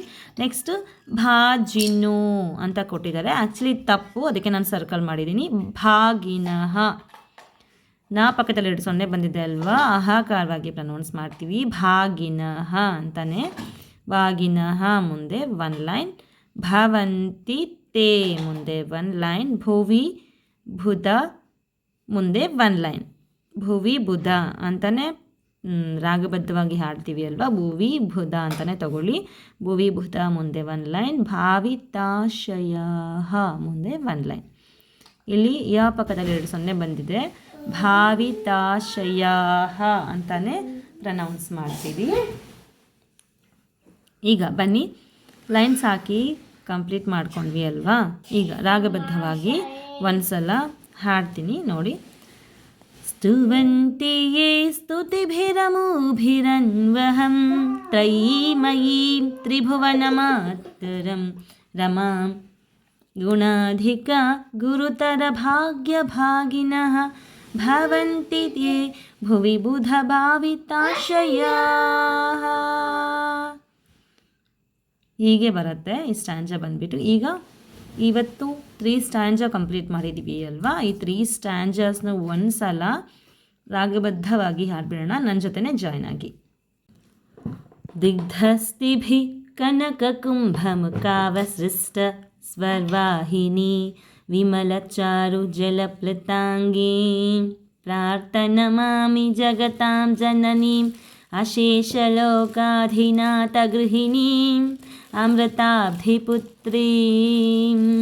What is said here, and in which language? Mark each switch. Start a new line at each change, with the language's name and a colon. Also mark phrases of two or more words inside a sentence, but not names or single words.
Kannada: ನೆಕ್ಸ್ಟ್ ಭಾಜಿನೋ ಅಂತ ಕೊಟ್ಟಿದ್ದಾರೆ. ಆ್ಯಕ್ಚುಲಿ ತಪ್ಪು, ಅದಕ್ಕೆ ನಾನು ಸರ್ಕಲ್ ಮಾಡಿದ್ದೀನಿ. ಭಾಗಿನಃ, ನಾ ಪಕ್ಕದಲ್ಲಿ 2 ಸೊನ್ನೆ ಬಂದಿದೆ ಅಲ್ವಾ, ಅಹಾಕಾರವಾಗಿ ಪ್ರನೌನ್ಸ್ ಮಾಡ್ತೀವಿ. ಭಾಗಿನಃ ಅಂತಾನೆ. ಭಾಗಿನಃ ಮುಂದೆ
English: one line.
Sanskrit: ಭವಂತಿ ತೇ
Kannada: ಮುಂದೆ
English: one line.
Sanskrit: ಭುವಿ ಬುಧ
Kannada: ಮುಂದೆ
English: one line.
Sanskrit: ಭುವಿ ಬುಧ
Kannada: ಅಂತಲೇ ರಾಗಬದ್ಧವಾಗಿ ಹಾಡ್ತೀವಿ ಅಲ್ವಾ,
Sanskrit: ಭುವಿ ಬುಧ
Kannada: ಅಂತಲೇ ತಗೊಳ್ಳಿ.
Sanskrit: ಭುವಿ ಬುಧ
Kannada: ಮುಂದೆ
English: one line.
Kannada: ಭಾವಿತಾಶಯ ಮುಂದೆ
English: one line.
Kannada: ಇಲ್ಲಿ ಯ ಪಕ್ಕದಲ್ಲಿ 2 ಸೊನ್ನೆ ಬಂದಿದೆ. ಭಾವಿತಾಶಯ ಅಂತಲೇ ಪ್ರನೌನ್ಸ್ ಮಾಡ್ತೀವಿ. ಈಗ ಬನ್ನಿ ಲೈನ್ಸ್ ಹಾಕಿ ಕಂಪ್ಲೀಟ್ ಮಾಡ್ಕೊಂಡ್ವಿ ಅಲ್ವಾ. ಈಗ ರಾಗಬದ್ಧವಾಗಿ ಒಂದು ಸಲ ಹಾಡ್ತೀನಿ ನೋಡಿ.
Sanskrit: स्तुवन्ति ये स्तुतिभिरमुभिरन्वहं त्रयीमयीं त्रिभुवनमातरं रमां गुणाधिका गुरुतरभाग्यभागिनः भवन्ति ते भुवि बुधभाविताशयाः.
Kannada: ಹೀಗೆ ಬರುತ್ತೆ ಈ ಸ್ಟ್ಯಾಂಜ ಬಂದುಬಿಟ್ಟು. ಈಗ ಇವತ್ತು 3
English: stanza complete
Kannada: ಮಾಡಿದ್ದೀವಿ ಅಲ್ವಾ. ಈ 3 ಸ್ಟ್ಯಾಂಜಸ್ನ ಒಂದು ಸಲ ರಾಗಬದ್ಧವಾಗಿ ಹಾಡ್ಬಿಡೋಣ. ನನ್ನ ಜೊತೆನೇ ಜಾಯ್ನ್ ಆಗಿ.
Sanskrit: ದಿಗ್ಧಸ್ತಿಭಿ ಕನಕಕುಂಭಮುಖಾವಸೃಷ್ಟ ಸ್ವರ್ವಾಹಿನಿ ವಿಮಲಚಾರು ಜಲಪ್ಲತಾಂಗೀ ಪ್ರಾರ್ಥನಮಾಮಿ ಜಗತಾಂ ಜನನೀಂ ಅಶೇಷಲೋಕಾಧಿನಾಥಗೃಹಿಣೀಂ ಅಮೃತಾಬ್ಧಿಪುತ್ರೀಂ.